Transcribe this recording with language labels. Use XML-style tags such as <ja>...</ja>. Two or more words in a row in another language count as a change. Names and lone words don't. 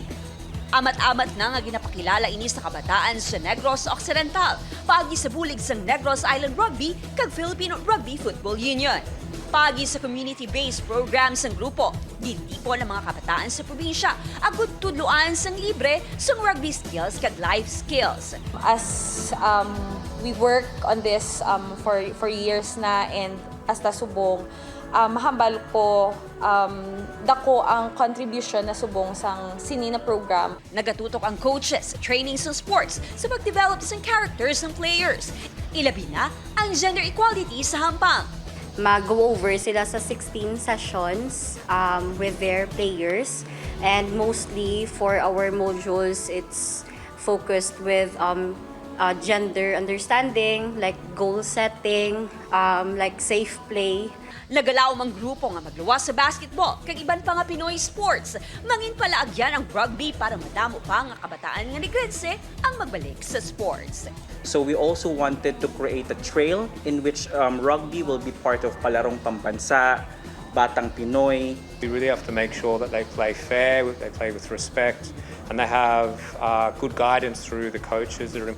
<hil>Amat-amat na nga ginapakilala ini sa kabataan sa Negros Occidental paagi sa bulig sa Negros Island Rugby kag Filipino Rugby Football Union. Paagi sa</hil> <en>community-based programs</en> <hil>ng grupo, gintipo ng mga kabataan sa probinsya agud tudloan sang libre sa</hil> <en>rugby skills</en> <hil>kag</hil> <en>life skills. As we work on this for years</en> <hil>na and hasta subong, mahambal ko dako ang contribution na subong sang sini na program. Nagatutok ang coaches sa training sa sports sa pag-develop sa characters ng players. Ilabi na ang</hil> <en>gender equality</en> <hil>sa hampang.</hil> <en>Mag-go over</en> <hil>sila sa</hil> <en>16 sessions with their players, and mostly for our modules it's focused with gender understanding, like goal setting, like safe play.</en> <hil>Nagalaw mang grupo nga magluwas sa basketball kag iban pa nga Pinoy sports. Mangin palaagyan ang rugby para madamo pa nga kabataan nga Negrense ang magbalik sa sports.</hil> <en>So we also wanted to create a trail in which rugby will be part of Palarong Pambansa, Batang Pinoy. We really have to make sure that they play fair, they play with respect, and they have good guidance through the coaches that are</en>